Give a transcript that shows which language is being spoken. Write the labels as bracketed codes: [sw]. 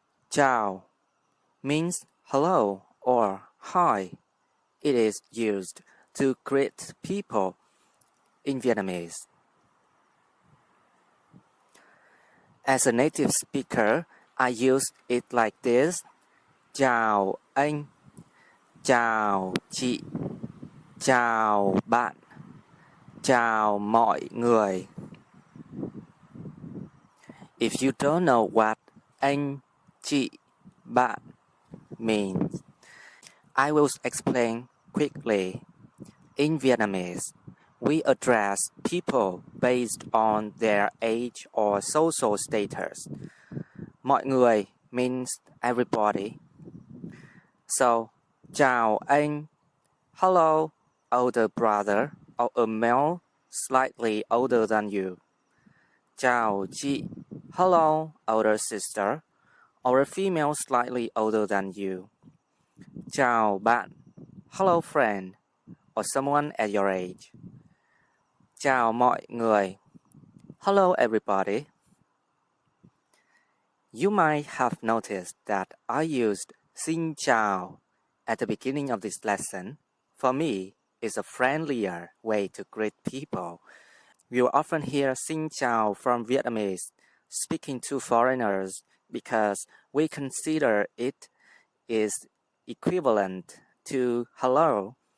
[en] Chào means hello or hi. It is used to greet people in Vietnamese. As a native speaker, I use it like this. [vi] Chào anh, chào chị, chào bạn, chào mọi người. [en] If you don't know what anh, chị, bạn means, I will explain quickly. In Vietnamese, we address people based on their age or social status. [vi] Mọi người [en] means everybody. So, [vi] chào anh, [en] hello, older brother or a male slightly older than you. [vi] Chào chị, [en] hello, older sister, or a female slightly older than you. [vi] Chào bạn, [en] hello friend, or someone at your age. [vi] Chào mọi người, [en] hello everybody. You might have noticed that I used [vi] xin chào [en] at the beginning of this lesson. For me, it's a friendlier way to greet people. You will often hear [vi] xin chào [en] from Vietnamese speaking to foreigners because we consider it is equivalent to hello.